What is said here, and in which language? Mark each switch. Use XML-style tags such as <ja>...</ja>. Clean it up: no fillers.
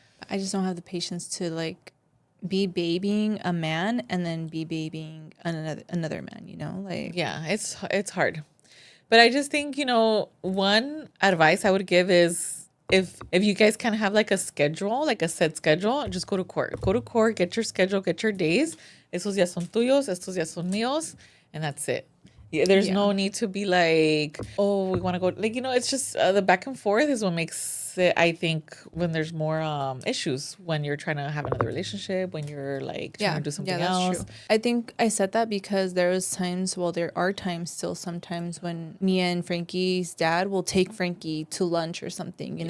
<en>I just don't have the patience to like be babying a man and then be babying another man, like Yeah, it's hard. But I just think, one advice I would give is if you guys kind of have like a schedule, like a set schedule, just go to court. Go to court, get your schedule, get your days.</en> <es>Estos días son tuyos, estos días son míos,</es> <en>and that's it. Yeah, there's no need to be like, oh, we want to go. Like, it's just the back and forth is what makes it, I think, when there's more issues, when you're trying to have another relationship, when you're like trying to do something else. True. I think I said that because there are times still sometimes when Mia and Frankie's dad will take Frankie to lunch or something,</en>